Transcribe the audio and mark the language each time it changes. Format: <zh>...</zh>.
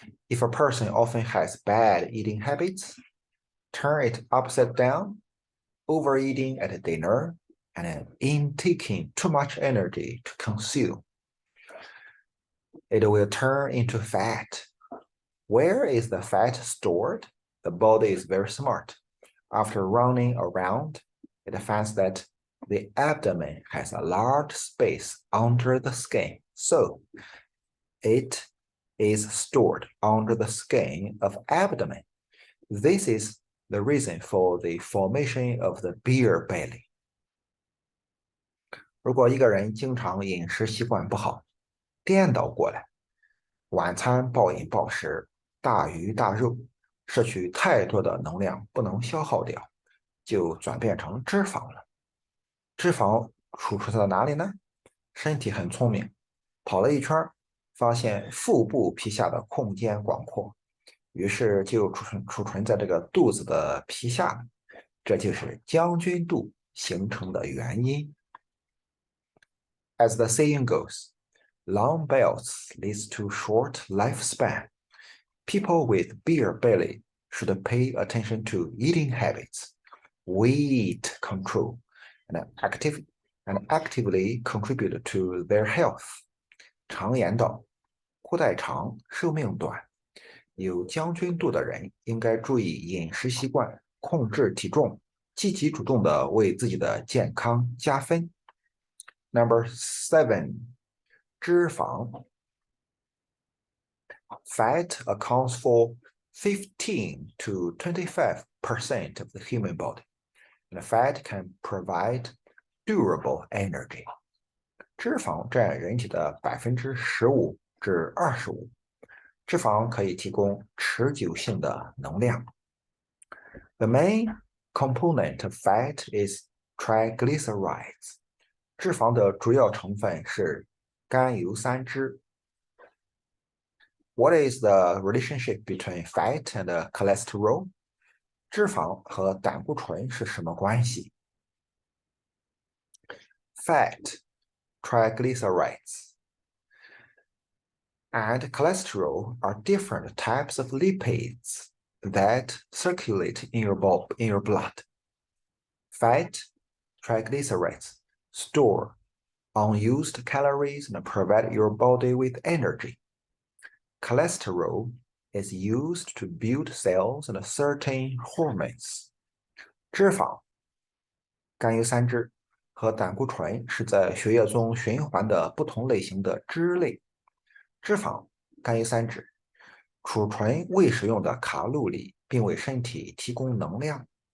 <en>If a person often has bad eating habits, turn it upside down, overeating at dinner, and intaking too much energy to consume, it will turn into fat. Where is the fat stored? The body is very smart. After running around, it finds that the abdomen has a large space under the skin, so it is stored under the skin of abdomen. This is the reason for the formation of the beer belly.</en> <zh>如果一个人经常饮食习惯不好，颠倒过来，晚餐暴饮暴食，大鱼大肉，摄取太多的能量不能消耗掉，就转变成脂肪了。脂肪储存在哪里呢？身体很聪明，跑了一圈，发现腹部皮下的空间广阔，于是就储存在这个肚子的皮下了。这就是将军肚形成的原因。</zh> <en>As the saying goes, long belts leads to short lifespan. People with beer belly should pay attention to eating habits, weight control, and actively contribute to their health.</en> <zh>常言道，裤带长，寿命短。有将军肚的人应该注意饮食习惯，控制体重，积极主动的为自己的健康加分。</zh> <en>Number 7，脂肪。 Fat accounts for 15 to 25% of the human body, and fat can provide durable energy.</en> <zh>脂肪占人体的15%至25%，脂肪可以提供持久性的能量。</zh> <en>The main component of fat is triglycerides.</en> <zh>脂肪的主要成分是甘油三酯。</zh> <en>What is the relationship between fat and cholesterol?</en> <zh>脂肪和胆固醇是什么关系？</zh> <en>Fat, triglycerides, and cholesterol are different types of lipids that circulate in your blood. Fat, triglycerides store unused calories and provide your body with energy. Cholesterol is used to build cells and certain hormones.</en> <zh>脂肪、甘油三酯和胆固醇是在血液中循环的不同类型的脂类。脂肪、甘油三酯储存未使用的卡路里，并为身体提供能量。</zh>